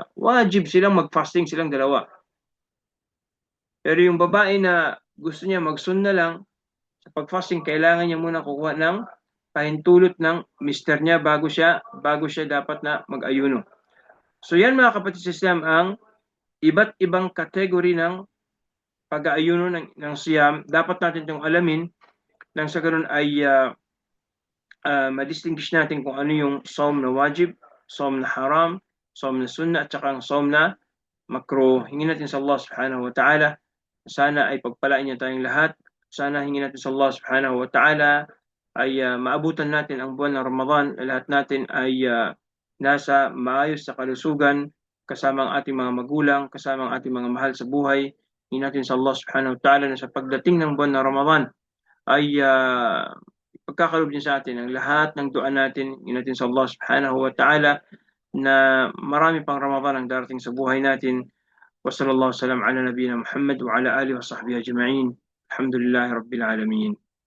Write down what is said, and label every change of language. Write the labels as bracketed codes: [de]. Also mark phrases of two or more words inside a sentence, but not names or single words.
[tl] Wajib silang mag-fasting silang dalawa. Pero yung babae na gusto niya mag-sunna lang, sa pag-fasting, kailangan niya muna kukuha ng pahintulot ng mister niya bago siya dapat na mag-ayuno. So yan mga kapatid sa Islam ang iba't ibang kategory ng pag-aayuno ng siyam. Dapat natin itong alamin nang sa ganun ay ma-distinguish natin kung ano yung saum na wajib, saum na haram, saum na sunna, at saka ang saum na makruh. Hingin natin sa Allah [ar] سبحانه وتعالى, [tl] sana ay pagpalain niya tayong lahat. Sana hingin natin sa Allah [ar] سبحانه وتعالى [tl] ay maabutan natin ang buwan ng Ramadan. Lahat natin ay nasa maayos sa kalusugan, kasama ang ating mga magulang, kasama ang ating mga mahal sa buhay. Hingin natin sa Allah [ar] سبحانه وتعالى [tl] na sa pagdating ng buwan ng Ramadan ay pagkakaloob niya sa atin ang lahat ng dua natin. Hingin natin sa Allah [ar] سبحانه وتعالى [tl] na marami pang Ramadan ang darating sa buhay natin. [ar] وصلى الله وسلم على نبينا محمد وعلى آله وصحبه أجمعين. الحمد لله رب العالمين.